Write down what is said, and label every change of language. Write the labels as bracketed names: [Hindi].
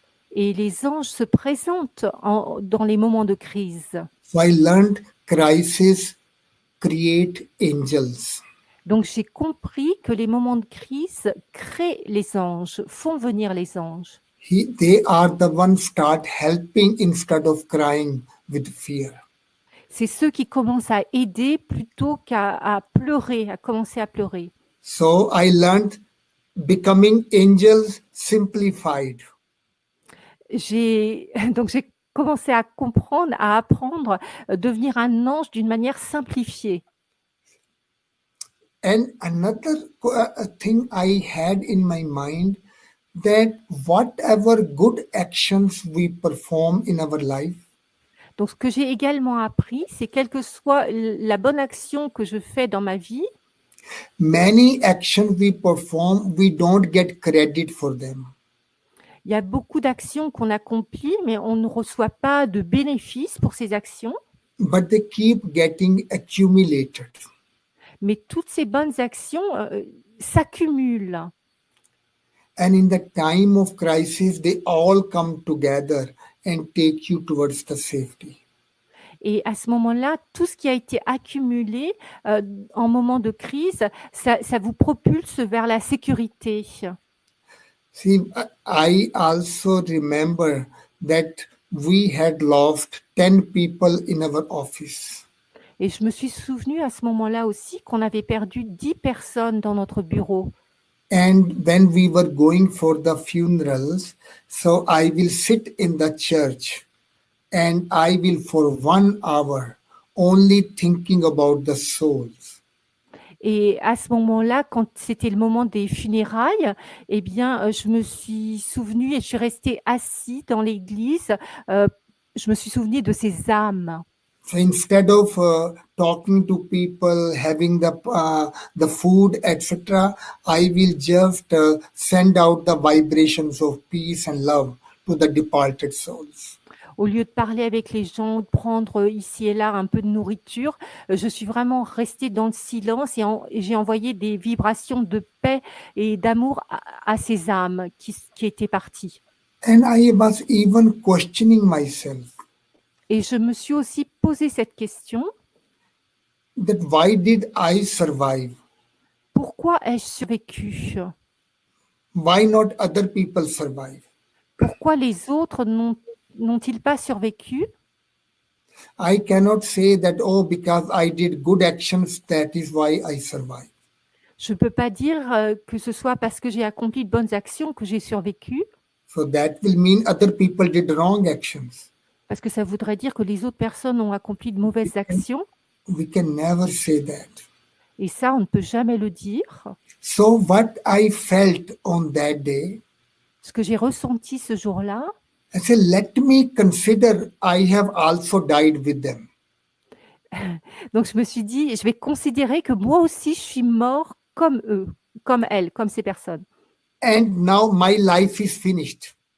[French] Et les anges se présentent dans les moments de crise. [English] So I learned crisis create angels. [French] Donc, j'ai compris que les moments de crise créent les anges, font venir les anges. [English] They are the ones start helping instead of crying with fear. [French] C'est ceux qui commencent à aider plutôt qu'à pleurer, à commencer à pleurer. [English] So I learned becoming angels simplified. [French] Donc, j'ai commencé à comprendre, à apprendre, devenir un ange d'une manière simplifiée. [English] And another thing I had in my mind, that whatever good actions we perform in our life, [French] Donc, ce que j'ai également appris, c'est quelle que soit la bonne action que je fais dans ma vie, [English] many actions we perform, we don't get credit for them. [French] Il y a beaucoup d'actions qu'on accomplit, mais on ne reçoit pas de bénéfices pour ces actions. [English] but they keep getting accumulated. [French] Mais toutes ces bonnes actions s'accumulent. [English] And in the time of crisis, they all come together and take you towards the safety. [French] Et à ce moment-là, tout ce qui a été accumulé en moment de crise, ça vous propulse vers la sécurité. [English] See, I also remember that we had lost 10 people in our office. [French] Et je me suis souvenu à ce moment-là aussi qu'on avait perdu 10 personnes dans notre bureau. [English] And when we were going for the funerals, so I will sit in the church and I will for 1 hour only thinking about the souls. [French] Et à ce moment-là, quand c'était le moment des funérailles, eh bien, je me suis souvenue et je suis restée assise dans l'église. Je me suis souvenue de ces âmes. [English] So instead of talking to people, having the food, etc., I will just send out the vibrations of peace and love to the departed souls. [French] Au lieu de parler avec les gens, de prendre ici et là un peu de nourriture, je suis vraiment restée dans le silence et j'ai envoyé des vibrations de paix et d'amour à ces âmes qui étaient parties. [English] And I was even questioning myself [French] Et je me suis aussi posé cette question, [English] that why did I survive? [French] pourquoi ai-je survécu? [English] Why not other people survive? [French] Pourquoi les autres n'ont-ils pas survécu? [English] I cannot say that, oh, because I did good actions, that is why I survived. [French] Je ne peux pas dire que ce soit parce que j'ai accompli de bonnes actions que j'ai survécu, [English] So that will mean other people did wrong actions. [French] parce que ça voudrait dire que les autres personnes ont accompli de mauvaises actions. [English] We can never say that. [French] Et ça, on ne peut jamais le dire. [English] So what I felt on that day, [French] Ce que j'ai ressenti ce jour-là, [English] I said, let me consider I have also died with them. [French] donc je me suis dit, je vais considérer que moi aussi, je suis mort comme eux, comme elles, comme ces personnes. [English] And now my life is finished.